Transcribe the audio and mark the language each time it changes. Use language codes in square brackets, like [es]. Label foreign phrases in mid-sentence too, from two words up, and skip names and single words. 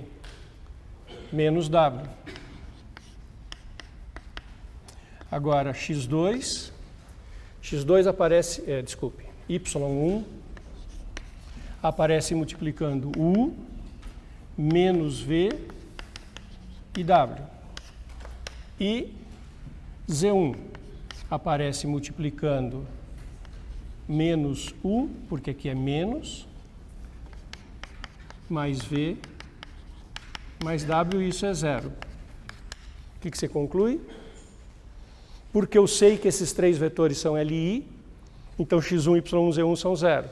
[pt] Menos w. Agora, x2 aparece, y1 aparece multiplicando u menos v e w. E z1 aparece multiplicando menos u, porque aqui é menos, mais v, mais w, e isso é zero. O que você conclui? Porque eu sei que esses 3 vetores são LI, então x1, y1, z1 são zero.